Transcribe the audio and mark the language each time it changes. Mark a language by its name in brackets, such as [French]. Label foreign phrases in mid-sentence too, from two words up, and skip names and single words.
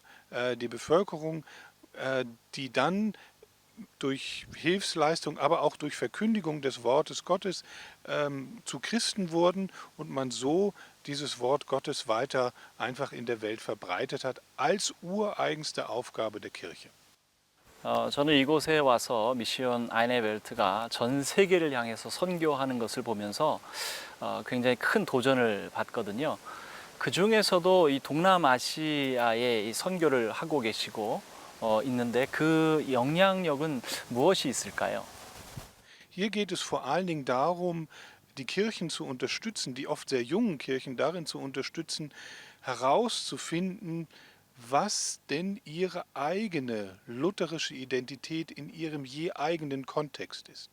[German] Die Bevölkerung, die dann durch Hilfsleistung, aber auch durch Verkündigung des Wortes Gottes zu Christen wurden und man so dieses Wort Gottes weiter einfach in der Welt verbreitet hat, als ureigenste Aufgabe der Kirche. [Korean] 저는 이곳에 와서 미션 아이네벨트가 전 세계를 향해서 선교하는 것을 보면서 굉장히 큰 도전을 받거든요. 그 중에서도 이 동남아시아에 이 선교를 하고 계시고 있는데 그 영향력은 무엇이 있을까요? [German] Hier geht es vor allen Dingen darum, die Kirchen zu unterstützen, die oft sehr jungen Kirchen darin zu unterstützen, herauszufinden, was denn ihre eigene lutherische Identität in ihrem je eigenen Kontext ist.